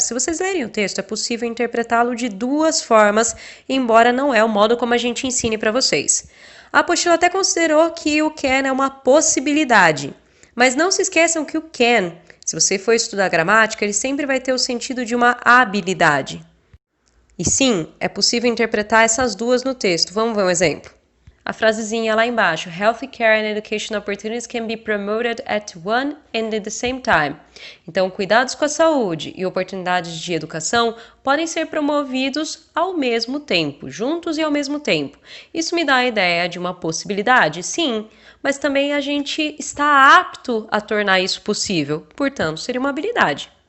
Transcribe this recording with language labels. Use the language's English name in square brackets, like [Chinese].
[Portuguese] Se vocês lerem o texto, é possível interpretá-lo de duas formas, embora não é o modo como a gente ensine para vocês. A apostila até considerou que o can é uma possibilidade, mas não se esqueçam que o can, se você for estudar gramática, ele sempre vai ter o sentido de uma habilidade. E sim, é possível interpretar essas duas no texto. Vamos ver um exemplo. A frasezinha lá embaixo, [English] Health care and education opportunities can be promoted at one and at the same time. [Portuguese] Então, cuidados com a saúde e oportunidades de educação podem ser promovidos ao mesmo tempo, juntos e ao mesmo tempo. Isso me dá a ideia de uma possibilidade, sim, mas também a gente está apto a tornar isso possível, portanto, seria uma habilidade.